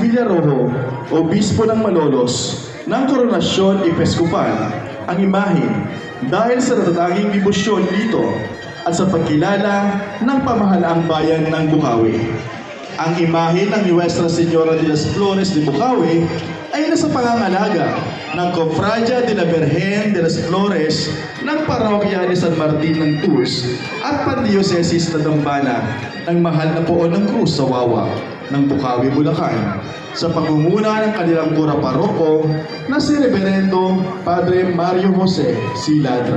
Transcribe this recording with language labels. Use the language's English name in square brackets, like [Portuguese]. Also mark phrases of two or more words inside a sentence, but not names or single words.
[Filipino] Villarojo, Obispo ng Malolos, ng Koronasyon Episkopal, ang imahe dahil sa natatanging debosyon dito at sa pagkilala ng pamahalaang bayan ng Bukawi. Ang imahe ng Nuestra Señora de las Flores de Bukawi ay nasa pangangalaga ng Cofradía de la Virgen de las Flores ng Parokya de San Martin ng Tours at Pandiocesis na Dambana ng Mahal na Poon ng Cruz sa Wawa ng Bukawi, Bulacan sa pangunguna ng kanilang kura paroko na si Reverendo Padre Mario Jose C. Ladra.